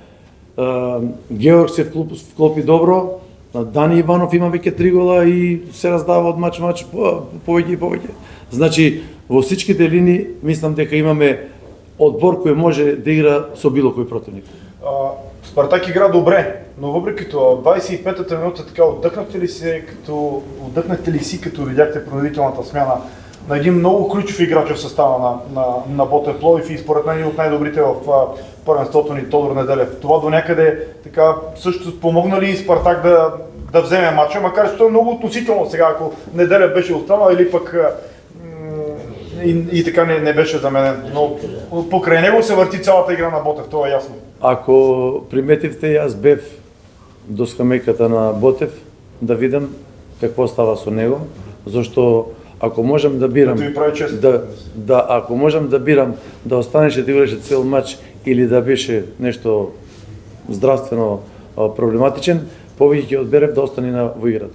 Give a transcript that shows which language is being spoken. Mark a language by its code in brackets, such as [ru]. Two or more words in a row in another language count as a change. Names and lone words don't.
[mk] Георг се вклопи добро, Дани Иванов има веќе 3 гола и се раздава од мач повеќе и повеќе. Значи, во всичките линии мислам дека имаме одбор кој може да игра со било кој противник. [bg] Спартак игра добре, но въпреки това, 25-та минута така отдъхнахте ли си като видяхте принудителната смяна на един много ключов играч в състава на Ботев Пловдив и според мен от най-добрите в първенството ни Тодор Неделев. Това до някъде така също помогна ли Спартак да вземе матча, макар че това е много относително сега, ако Неделев беше останал или пък и така не беше заменен. Но покрај него се врти цялата игра на Ботев, [mk] тоа е јасно. Ако приметивте, јас бев до скамејката на Ботев да видам [bg] какво става [mk] со него, зашто ако можам да бирам Тоа ви прави чест. ако можам да бирам да останеше да играше цел матч или да беше нешто здравствено проблематичен, повеќе ќе одберев да остане во играта.